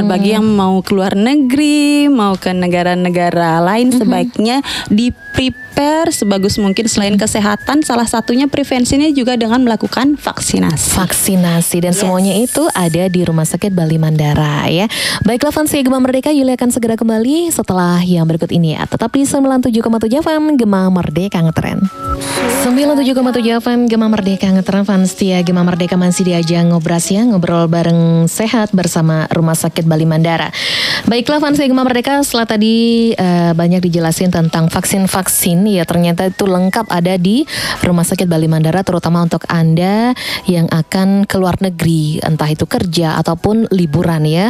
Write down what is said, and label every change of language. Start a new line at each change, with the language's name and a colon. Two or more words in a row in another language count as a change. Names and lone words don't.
Indonesian: Bagi yang mau keluar negeri, mau ke negara-negara lain sebaiknya di
English: prepare prepare
Indonesian: sebagus mungkin selain kesehatan, salah satunya prevensinya juga dengan melakukan vaksinasi. Vaksinasi dan semuanya itu ada di Rumah Sakit Bali Mandara ya. Baiklah fans Gema Merdeka, Yulia akan segera kembali setelah yang berikut ini ya. Tetap di 97,7 FM Gema Merdeka Ngetren. 97,7 FM Gema Merdeka Ngetren, fans setia Gema Merdeka masih diajak ngobras ya, ngobrol bareng sehat bersama Rumah Sakit Bali Mandara. Baiklah fans Gema Merdeka, setelah tadi banyak dijelasin tentang vaksin-vaksin ya, ternyata itu lengkap ada di Rumah Sakit Bali Mandara, terutama untuk Anda yang akan keluar negeri, entah itu kerja ataupun liburan ya.